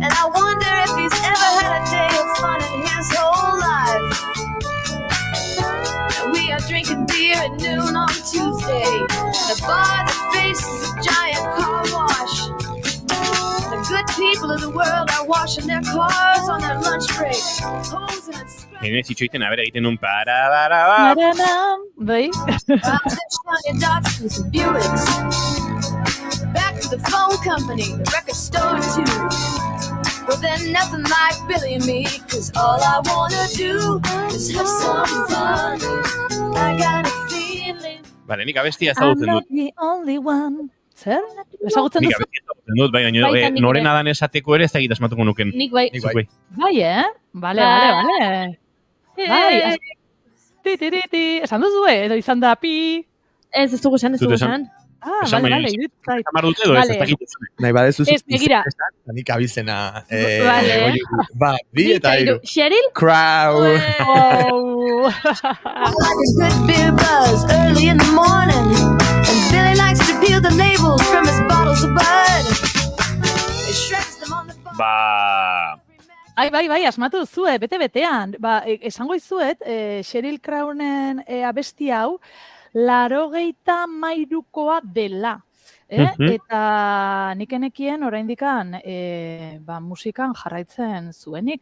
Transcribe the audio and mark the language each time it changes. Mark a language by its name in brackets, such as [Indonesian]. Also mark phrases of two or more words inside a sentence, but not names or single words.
[English] And I wonder if he's ever had a day of fun in his whole life. And we are drinking beer at noon on Tuesday. The bar that faces a giant car wash. The good people of the world are washing their cars on their lunch break. Posing and [Basque] Hemen zitxoiten, abera egiten nun para. Bai? [English] shiny Datsuns and Buicks. Back to the phone company, the record store too. But then nothing like Billy and me, 'cause all I wanna do is have some fun. I got a feeling. [Basque] Bale, nik abestia [English] I'm [Basque] ezagutzen [English] not [Basque] dut. [English] the only one. [Basque] Zer? Ezagutzen Nik duzu? abestia ezagutzen dut, bai, baina Baita nik norena ere. dan esateko ere ez da asmatuko nuken. Nik bai. Nik Zuk bai. Bai, Bale, bale. Bai, ti. Esan duzu, edo izan da pi. Ez dugu esan, ez Dut dugu esan. esan. Esan Bale, baino, iruditzen zait. Amar dute edo ez, Vale. ez dakit. Nahi badezu Ez, begira. nik abizena. Vale. Ba, bi eta hiru. Cheryl? Crow. Oh. [English] I like a good beer buzz early in the morning. And Billy likes to peel the labels from his bottles of Bud. He shreds them on the bar. [Basque] Ba, Bai, asmatu duzue, bete-betean. Ba, esango izuet, Sheryl Crownen abesti hau, 83koa dela. Eta nik enekien oraindikan musikan jarraitzen zuenik.